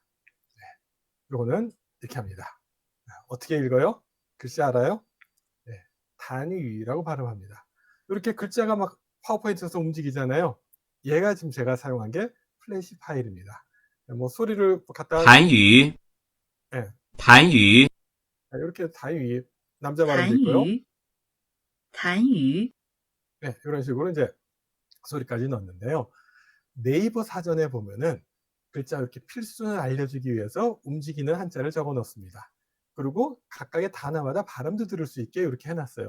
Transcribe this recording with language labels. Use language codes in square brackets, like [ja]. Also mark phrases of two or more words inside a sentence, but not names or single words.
[ko] 네. 요거는 이렇게 합니다. 어떻게 읽어요? 글씨 알아요? 네. 단위라고 발음합니다. 이렇게 글자가 막 파워포인트에서 움직이잖아요. 얘가 지금 제가 사용한 게 플래시 파일입니다. 뭐 소리를 갖다 韩语 예, 韩语 이렇게 단위 남자 발음도 韩 있고요. 语，韩语， 네, 이런 식으로 이제 소리까지 넣었는데요. 네이버 사전에 보면은 글자 이렇게 필수를 알려주기 위해서 움직이는 한자를 적어 놓습니다. 그리고 각각의 단어마다 발음도 들을 수 있게 이렇게 해놨어요.